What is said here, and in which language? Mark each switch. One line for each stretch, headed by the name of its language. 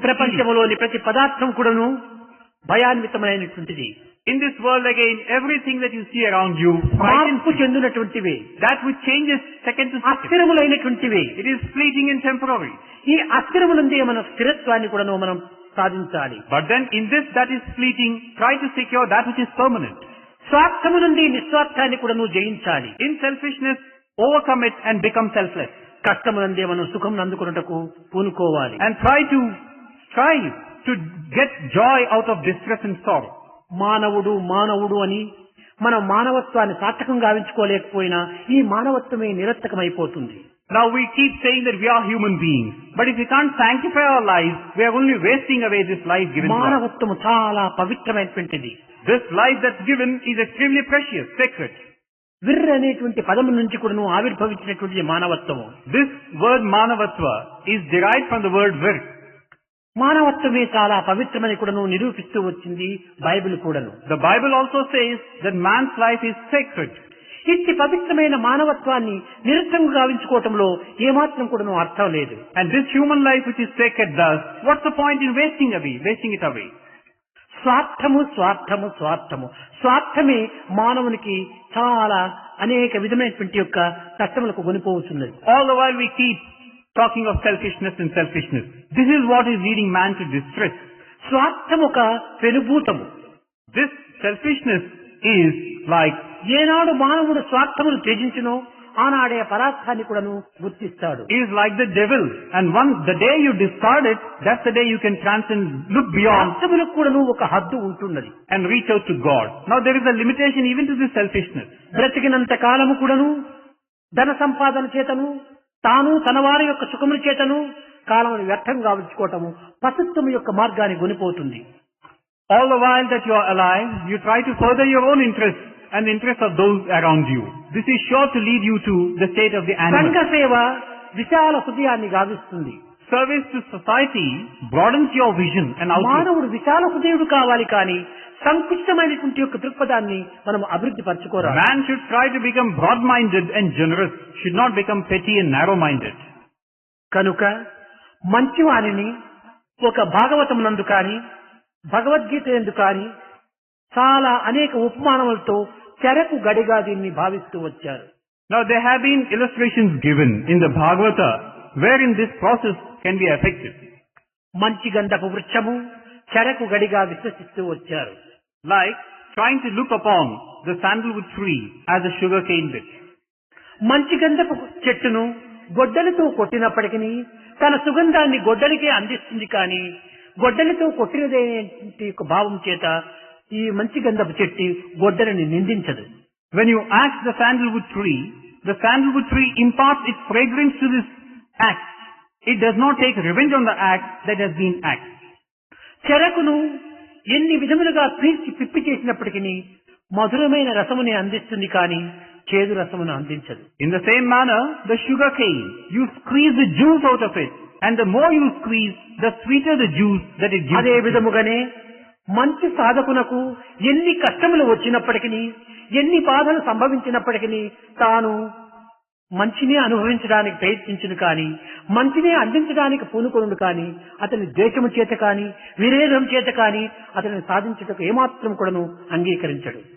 Telugu: ప్రపంచంలోని ప్రతి పదార్థం కూడాను భయాన్వితమైనటువంటిది.
English: In this world again, everything that you see around you,
Telugu: మార్పు చెందినటువంటివి,
English: that which changes second to second.
Telugu: అస్థిరములైనటువంటివి.
English: It is fleeting and temporary.
Telugu: ఈ అస్థిరములందే మన స్థిరత్వాన్ని కూడా మనం సాధించాలి.
English: But then in this that is fleeting, try to secure that which is permanent.
Telugu: స్వార్థము నుండి నిస్వార్థాన్ని కూడా నువ్వు జయించాలి.
English: In selfishness, overcome it and become selfless.
Telugu: కష్టమునందే మనం సుఖం అందుకున్నటకు పూనుకోవాలి.
English: And try to strive to get joy out of distress and sorrow.
Telugu: మానవుడు మానవుడు అని మనం మానవత్వాన్ని సార్థకంగా గావించుకోలేకపోయినా ఈ మానవత్వమే నిరర్థకమైపోతుంది.
English: Now we keep saying that we are human beings, but if we can't sanctify our lives, we are only wasting away this life given to us.
Telugu: మానవత్వము చాలా పవిత్రమైనటువంటిది.
English: This life that's given is extremely precious, sacred.
Telugu: విర్ అనేటువంటి పదము నుంచి కూడా ఆవిర్భవించినటువంటి మానవత్వము.
English: This word manavatva is derived from the word vir.
Telugu: మానవత్వమే చాలా పవిత్రమని కూడా నిరూపిస్తూ వచ్చింది Bible కూడాను.
English: The Bible also says that man's life is sacred.
Telugu: ఇట్టి పవిత్రమైన మానవత్వాన్ని నిరర్థంగా గావించుకోవటంలో ఏమాత్రం కూడా అర్థం లేదు.
English: And this human life which is sacred thus, what's the point in wasting it away?
Telugu: స్వార్థము స్వార్థము స్వార్థము స్వార్థమే మానవునికి చాలా అనేక విధమైనటువంటి యొక్క కష్టములకు కొనిపోవచ్చున్నది.
English: All the while we keep talking of selfishness and selfishness. This is what is leading man to distress.
Telugu: స్వార్థము ఒక పెనుభూతము.
English: This selfishness is like,
Telugu: ఏనాడు మానవుడు స్వార్థమును త్యజించునో ఆనాడే పరార్థాన్ని కూడాను గుర్తిస్తాడు.
English: is like the devil, and the day you discard it, that's the day you can transcend, look beyond,
Telugu: స్వార్థములకు కూడాను ఒక హద్దు ఉంటున్నది
English: and reach out to God. Now there is a limitation even to this selfishness.
Telugu: బ్రతికినంత కాలము కూడాను ధన సంపాదన చేతను తాను తన వారి యొక్క సుఖముల చేతను కాలమును వ్యర్థం గావించుకోవటము పశుత్వము యొక్క మార్గాన్ని గొనిపోతుంది.
English: All the while that you are alive, you try to further your own interests and the interests of those around you. This is sure to lead you to the state of the animal.
Telugu: సంఘ సేవ విశాల హృదయాన్ని గావిస్తుంది.
English: Service to society broadens your vision and outlook.
Telugu: మానవుడు విశాల హృదయుడు కావాలి కానీ సంకుచితమైనటువంటి యొక్క దృక్పథాన్ని మనం అభివృద్ధి పరచుకోరాదు.
English: Man should try to become broad-minded and generous, should not become petty and narrow-minded.
Telugu: కనుక మంచివానిని ఒక భాగవతం నందు కానీ భగవద్గీత యందు కానీ చాలా అనేక ఉపమానములతో చెరకు గడిగా దీన్ని భావిస్తూ వచ్చారు.
English: Now there have been illustrations given in the Bhagavata wherein this process can be effective.
Telugu: మంచి గంధపు వృక్షము చెరకు గడిగా విశ్వసిస్తూ వచ్చారు.
English: Like trying to look upon the sandalwood tree as a sugarcane bit.
Telugu: మంచి గంధపు చెట్టును గొడ్డలితో కొట్టినప్పటికీ తన సుగంధాన్ని గొడ్డలికే అందిస్తుంది కానీ గొడ్డలితో కొట్టినదేంటి యొక్క భావం చేత ఈ మంచి గంధపు చెట్టు గొడ్డలిని నిందించదు.
English: When you axe the sandalwood tree imparts its fragrance to this axe. It does not take revenge on the axe that has been axed.
Telugu: చెరకును ఎన్ని విధములుగా పీల్చి పిప్పి చేసినప్పటికీ మధురమైన రసముని అందిస్తుంది కానీ చేదు రసమును అందించదు.
English: In the same manner, the sugar cane, you squeeze the juice out of it, and the more you squeeze, the sweeter the juice that it gives.
Telugu: అదే విధముగానే మంచి సాధకునకు ఎన్ని కష్టములు వచ్చినప్పటికీ ఎన్ని బాధలు సంభవించినప్పటికీ తాను మంచిని అనుభవించడానికి ప్రయత్నించును కానీ మంచిని అందించడానికి పూనుకొనుడు కానీ అతని ద్వేషము చేత కానీ విరేధం చేత కానీ అతనిని సాధించుటకు ఏమాత్రం కూడాను అంగీకరించడు.